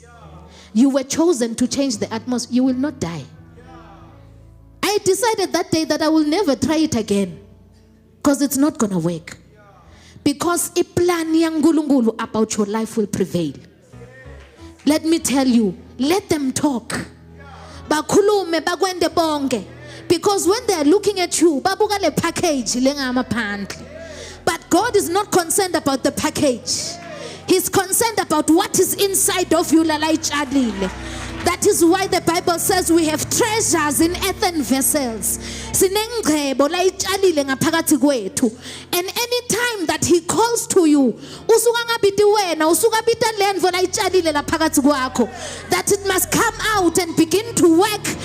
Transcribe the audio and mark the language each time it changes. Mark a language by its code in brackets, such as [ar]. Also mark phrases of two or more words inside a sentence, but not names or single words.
[en] You were chosen to change the atmosphere. You will not die. I decided that day that I will never try it again because it's not going to work. Because a plan yang about your life will prevail. Let me tell you, let them talk. [zu] Bakhulume bakwende bonke. [en] Because when they are looking at you, [zu] babuka le package lengama phandle. [en] But God is not concerned about the package. He's concerned about what is inside of you. That is why the Bible says we have treasures in earthen vessels. And any time that he calls to you, that it must come out and begin to work.